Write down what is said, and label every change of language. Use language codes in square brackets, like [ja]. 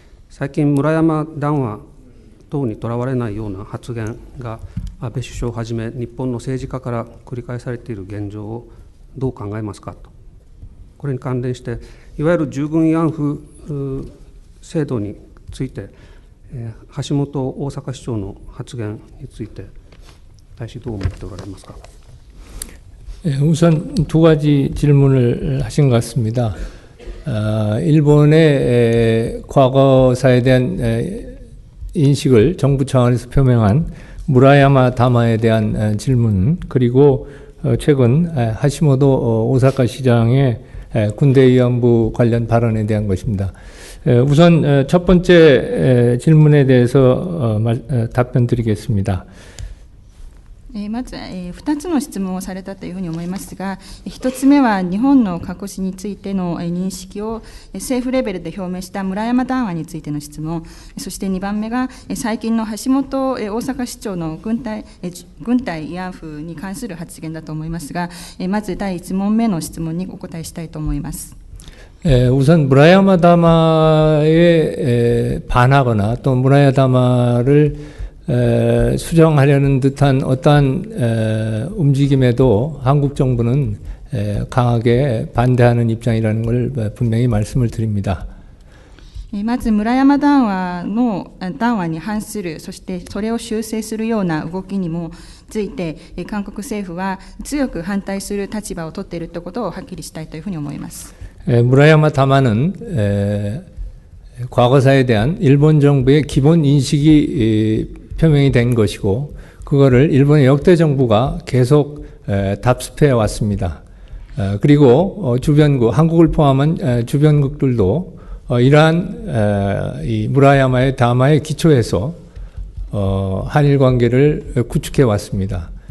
[ja] 最近、村山談話等にとらわれないような発言が安倍首相をはじめ日本の政治家から繰り返されている現状をどう考えますかと。これに関連して、いわゆる従軍慰安婦制度について、橋本大阪市長の発言について、大使どう思っておられますか。 [ko] 우선 두 가지 질문을 하신 것 같습니다. 일본의 과거사에 대한 인식을 정부 차원에서 표명한 무라야마 다마에 대한 질문, 그리고 최근 하시모토 오사카 시장의 군대위안부 관련 발언에 대한 것입니다. 우선 첫 번째 질문에 대해서 답변 드리겠습니다. [ja] まず、2つの質問をされたというふうに思いますが、1つ目は日本の過去史についての認識を政府レベルで表明した村山談話についての質問、そして2番目が最近の橋本大阪市長の軍隊慰安婦に関する発言だと思いますが、まず第1問目の質問にお答えしたいと思います。 [ko] 우선 무라야마 다마에 반하거나 또 무라야마 다마를 수정하려는 듯한 어떠한 움직임에도 한국 정부는 강하게 반대하는 입장이라는 걸 분명히 말씀을 드립니다. [ja] まず村山談話に反する、そしてそれを修正するような動きにもついて、韓国政府は強く反対する立場を取っているということをはっきりしたいというふうに思います。 [ko] 무라야마 다마는 과거사에 대한 일본 정부의 기본 인식이 표명이 된 것이고, 그거를 일본의 역대 정부가 계속 답습해 왔습니다. 그리고 주변국, 한국을 포함한 주변국들도 이러한 이 무라야마의 다마에 기초해서 한일 관계를 구축해 왔습니다.